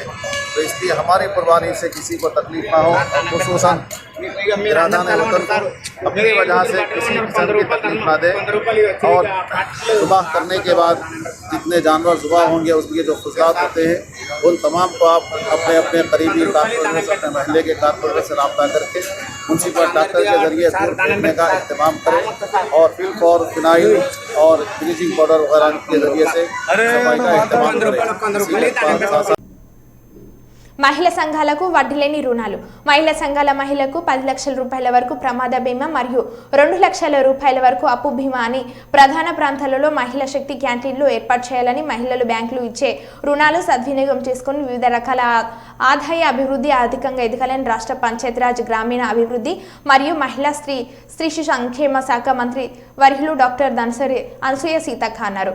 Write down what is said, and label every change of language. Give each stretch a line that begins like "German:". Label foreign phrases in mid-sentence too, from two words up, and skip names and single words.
Urdu: تو اس لیے ہماری قربانی سے کسی کو تکلیف نہ ہو اور خصوصاً برادران وطن کو اپنی وجہ سے کسی قسم کی تکلیف نہ دے اور ذبح کرنے کے بعد جتنے جانور ذبح ہوں گے اس کے جو خصوصیات ہوتے ہیں ان تمام کو آپ اپنے اپنے قریبی کارپوریٹر سے اپنے محلے کے کارپوریٹر سے رابطہ کر کے
English: municipal doctor
Urdu: کے ذریعے دور پھینکنے کا اہتمام کریں اور فل فور فنائل اور
English: bleaching powder
Urdu: وغیرہ کے ذریعے سے صفائی کا اہتمام کریں.
Telugu: మహిళా సంఘాలకు వడ్డీ లేని రుణాలు. మహిళా సంఘాల మహిళలకు 10 లక్షల రూపాయల వరకు ప్రమాద బీమా మరియు 2 లక్షల రూపాయల వరకు అప్పు బీమా అని ప్రధాన ప్రాంతాలలో మహిళా శక్తి క్యాంటీన్లు ఏర్పాటు చేయాలని మహిళలు బ్యాంకులు ఇచ్చే రుణాలు సద్వినియోగం చేసుకుని వివిధ రకాల ఆదాయ అభివృద్ధి ఆర్థికంగా ఎదగాలని రాష్ట్ర పంచాయతీరాజ్ గ్రామీణ అభివృద్ధి మరియు మహిళా స్త్రీ శిశు సంక్షేమ శాఖ మంత్రి వర్యులు డాక్టర్ దన్సరి అనసూయ సీతక్క అన్నారు.